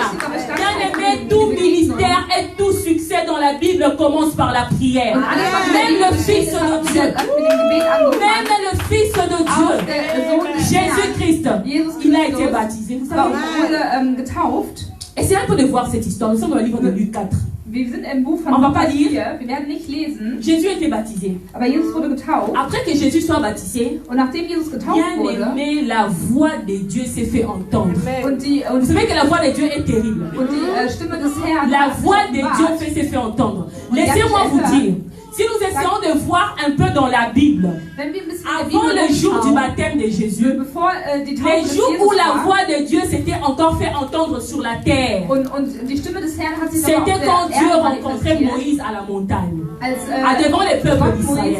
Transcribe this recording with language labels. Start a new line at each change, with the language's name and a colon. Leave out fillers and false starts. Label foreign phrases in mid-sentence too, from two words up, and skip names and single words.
French: Bien-aimé, tout ministère et tout succès dans la Bible commence par la prière. Même le Fils de Dieu, même le Fils de Dieu, Jésus-Christ, il a été baptisé. Vous savez, essayez un peu de voir cette histoire. Nous sommes dans le livre de Luc 4.
German: Wir sind im Buch von
French: On va pas lire.
German: Wir werden nicht lesen.
French: Jésus était baptisé.
German: Aber Jesus wurde getauft.
French: Après que Jésus soit baptisé,
German: Und nachdem Jesus getauft wurde,
French: bien-aimé, la voix de Dieu s'est fait entendre.
German: und
French: Vous savez que la voix de Dieu est terrible.
German: die Stimme des Herrn,
French: La voix de Dieu s'est fait entendre. Laissez-moi vous dire, si nous essayons de voir un peu dans la Bible, avant le jour du baptême de Jésus, les jours où la voix de Dieu s'était encore fait entendre sur la terre, c'était quand Dieu rencontrait Moïse à la montagne, devant les peuples d'Israël.